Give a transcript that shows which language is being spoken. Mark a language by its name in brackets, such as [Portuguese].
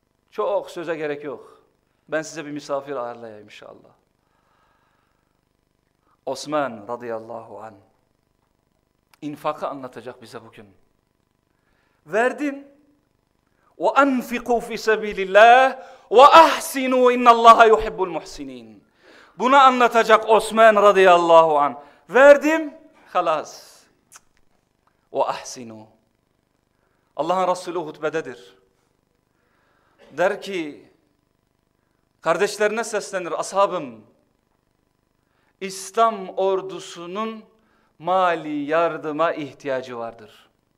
[Turkish] Çok söze gerek yok. Ben size bir misafir ayarlayayım inşallah. Osman radıyallahu anh infakı anlatacak bize bugün. Verdin. [Arabic] وَاَنْفِقُوا فِي سَبِيلِ اللّٰهِ وَاَحْسِنُوا اِنَّ اللّٰهَ يُحِبُّ الْمُحْسِنِينَ [Turkish] Bunu anlatacak Osman radıyallahu anh. Verdim, halas. [Arabic] وَاَحْسِنُوا [Turkish] Allah'ın Resulü hutbededir. Der ki, kardeşlerine seslenir, ashabım, İslam ordusunun mali yardıma ihtiyacı vardır.